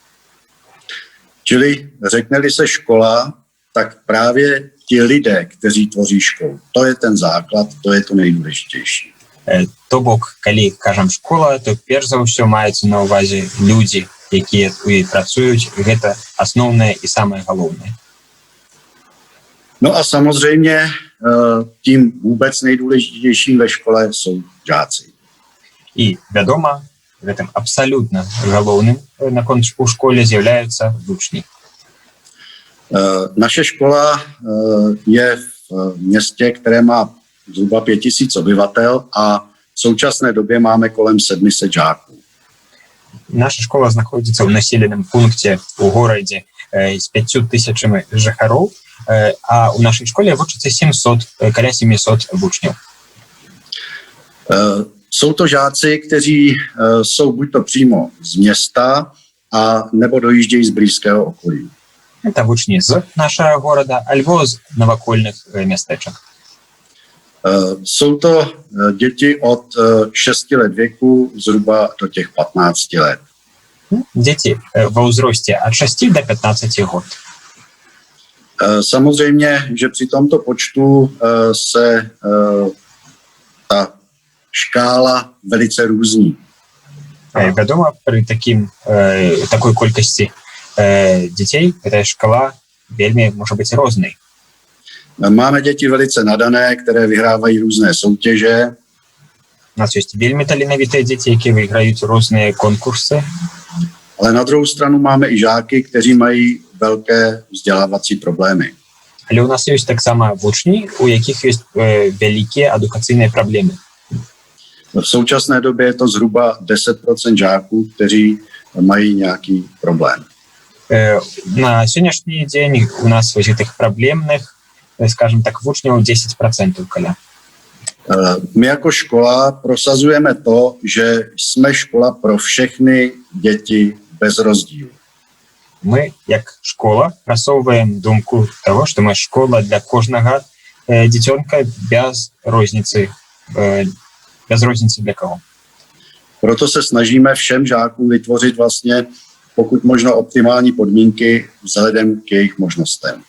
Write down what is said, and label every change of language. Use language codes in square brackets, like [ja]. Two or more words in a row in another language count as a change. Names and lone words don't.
[cs] Čili řekne-li se škola, tak právě ti lidé, kteří tvoří školu, to je ten základ, to je to nejdůležitější. [be] То бок, калі кажам школа, то перш за ўсё маецца на ўвазе людзі, якія ў ёй працуюць, гэта асноўнае і самае галоўнае. [cs] No a samozřejmě tím vůbec nejdůležitějším ve škole jsou žáci. [be] І, вядома, гэтым абсалютна галоўным наконт у школе з'яўляюцца вучні. [cs] Naše škola je v městě, které má zhruba 5 000 obyvatel a v současné době máme kolem 700 žáků. [be] Наша школа знаходзіцца ў населеным пункце у горадзе з 5000 жыхароў, а ў нашай школе вучыцца каля 700 вучняў. [cs] Jsou to žáci, kteří jsou buď to přímo z města, a nebo dojíždějí z blízkého okolí. [be] Это вучні з нашага горада альбо з навакольных мястэчак. [cs] Jsou to děti od 6 let věku zhruba do těch 15 let. [be] Дзеці ва ўзросце ад 6 до 15 год. [cs] Samozřejmě, že při tomto počtu se ta škála velice různí. [be] Вядома, пры такой колькасці дзяцей гэтая шкала вельмі можа быць рознай. [cs] Máme děti velice nadané, které vyhrávají různé soutěže. [be] У нас ёсць вельмі таленавітыя дзеці, якія выйграюць розныя конкурсы. [cs] Ale na druhou stranu máme i žáky, kteří mají velké vzdělávací problémy. [be] Але ў нас ёсць таксама вучні, у якіх ёсць вялікія адукацыйныя праблемы. [cs] V současné době je to zhruba 10% žáků, kteří mají nějaký problém. [be] На сённяшні дзень у нас вось гэтых праблемных, скажем так, вучняў 10% каля. [cs] My jako škola prosazujeme to, že jsme škola pro všechny děti bez rozdílu. [be] Мы, як школа, прасоўваем думку того, што мы школа для кожнага дзіцёнка без розніцы для кого. [cs] Proto se snažíme všem žákům vytvořit vlastně pokud možno optimální podmínky vzhledem k jejich možnostem.